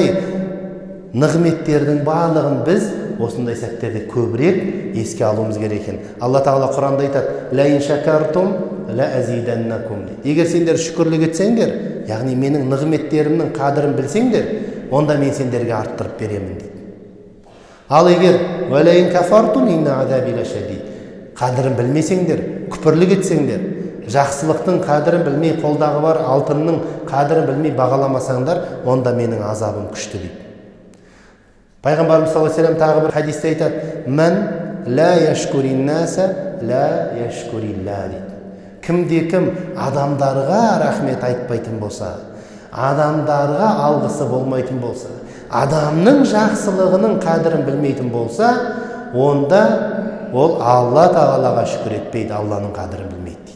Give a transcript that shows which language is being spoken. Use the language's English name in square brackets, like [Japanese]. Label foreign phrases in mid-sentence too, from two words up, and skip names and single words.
[Kazakh] Міне осындай нығметтердің барлығын біз осындай сәттерде көбірек еске алуымыз керек екен. Алла Тағала Құранда айтады: [Arabic] «لئن شكرتم لأزيدنكم». [Kazakh] Егер сендер шүкірлік етсеңдер, яғни менің нығметтерімнің қадірін білсеңдер, онда мен сендерге арттырып беремін дейді. Ал егер [Arabic] «ولئن كفرتم إن عذابي لشديد», [Kazakh] қадірін білмесеңдер, күпірлік етсеңдер, жақсылықтың қадірін білмей, қолдағы бар алтынның қадірін білмей бағаламасаңдар, онда менің азабым күшті дейді. Пайғамбарымыз [Arabic] صلى الله عليه وسلم [Kazakh] тағы бір хадисте айтады: [Arabic] «من لا يشكر الناس لا يشكر الله» [Kazakh] дейді. Кімде-кім адамдарға рахмет айтпайтын болса, адамдарға алғысы болмайтын болса, адамның жақсылығының қадірін білмейтін болса, онда ол Алла Тағалаға шүкір етпейді, Алланың қадірін білмейді дейді.